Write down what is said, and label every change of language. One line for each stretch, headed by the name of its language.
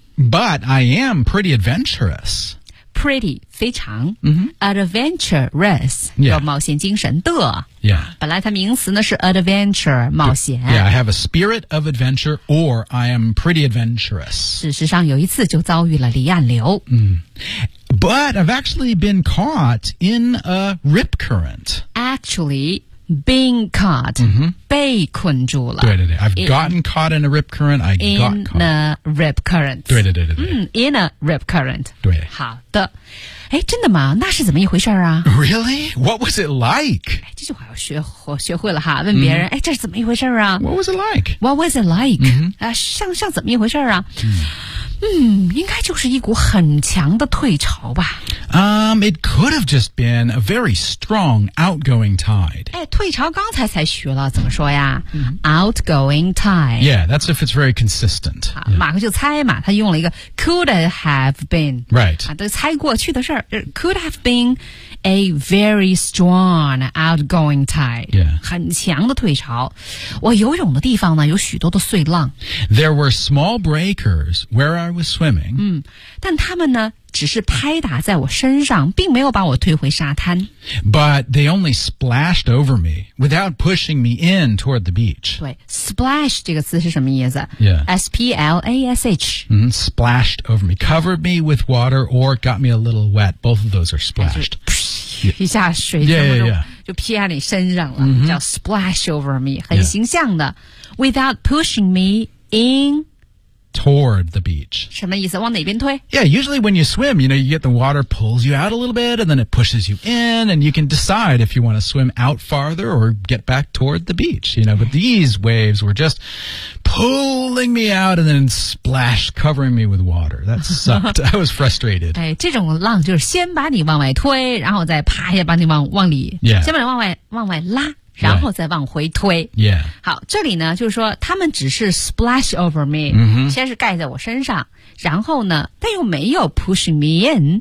English: But I am pretty adventurous.
Chinese: Pretty, 非常。 Mm-hmm.
English: Adventurous,、 yeah.
Chinese: 有冒险精神的。
English: Yeah.
Chinese: 本来它名词呢是
English: adventure,
Chinese: 冒险。
English: Yeah, I have a spirit of adventure or I am pretty adventurous.
Chinese: 事实上有一次就遭遇了离岸流。
English: But I've actually been caught in a rip current. Actually,Being caught,、 mm-hmm.
Chinese: 被困住了。对对对
English: ，I've gotten caught in a rip current. I got caught in a rip current.
Chinese: 对对对对对。
English: In a rip current.
Chinese: 对。好的，哎，真的吗？那是怎么一回事啊
English: ？Really? What was it like?
Chinese: 这句话要学会了哈，问别人，哎、mm-hmm. ，这是怎么一回事啊
English: ？What was it like? What was it like?、 Mm-hmm.
Chinese: 像怎么一回事啊？ Mm-hmm. 应该就是一股很强的退潮吧。
English: It could have just been a very strong outgoing tide.
Chinese: 哎，退潮刚才学了，怎么说呀、mm-hmm. ？
English: Outgoing tide. Yeah, that's if it's very consistent.、
Chinese: Yeah. 马克就猜嘛，他用了一个
English: could have been. Right.
Chinese: 啊，都猜过去的事儿。
English: Could have been a very strong outgoing tide. Yeah.
Chinese: 很强的退潮。我游泳的地方呢，有许多的碎浪。
English: There were small breakers where I was swimming.
Chinese: 但他们呢？只是拍打在我身上，并没有把我推回沙滩。
English: But they only splashed over me without pushing me in toward the beach.
Chinese: 对 ，splash 这个词是什么意思
English: ？Yeah, splash. Splashed over me, covered me with water, or got me a little wet. Both of those are splashed.
Chinese: 一下水这么重，就劈在你身上了， mm-hmm.
English: 叫 splash over me，
Chinese: 很形象的。
English: Yeah. Without pushing me in. Toward the beach.
Chinese: 什么意思？往哪边推？
English: Yeah, usually when you swim, you know, you get the water pulls you out a little bit, and then it pushes you in, and you can decide if you want to swim out farther or get back toward the beach. You know, but these waves were just pulling me out and then splash, covering me with water. That sucked. I was frustrated.
Chinese: 哎，这种浪就是先把你往外推，然后再啪一下把你往里，
English: yeah.
Chinese: 先把你往外拉。然后再往回推。
English: Yeah.
Chinese: 好，这里呢，就是说他们只是
English: splash over me,、 mm-hmm.
Chinese: 先是盖在我身上，然后呢，但又没有
English: push me in